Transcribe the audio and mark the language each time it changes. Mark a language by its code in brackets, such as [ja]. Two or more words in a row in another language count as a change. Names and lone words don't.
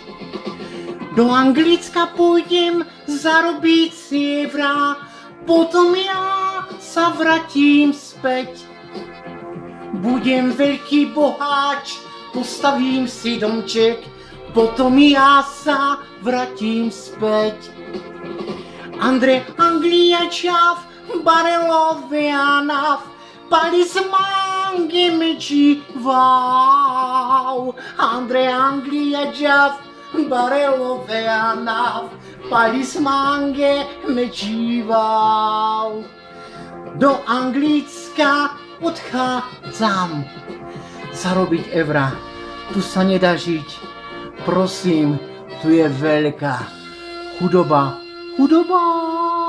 [sk] Do Anglicka pôjdem zarobiť si eurá, potom ja sa vrátim späť. Budem veľký boháč, postavím si domček, potom ja sa vrátim späť. [rom] Anglia čav, barelové anav, palismange me džival. Anglia čav, barelové anav, palismange me džival. [sk] Do Anglicka odchádzam zarobiť eurá. Tu sa nedá žiť. Prosím, tu je veľká chudoba.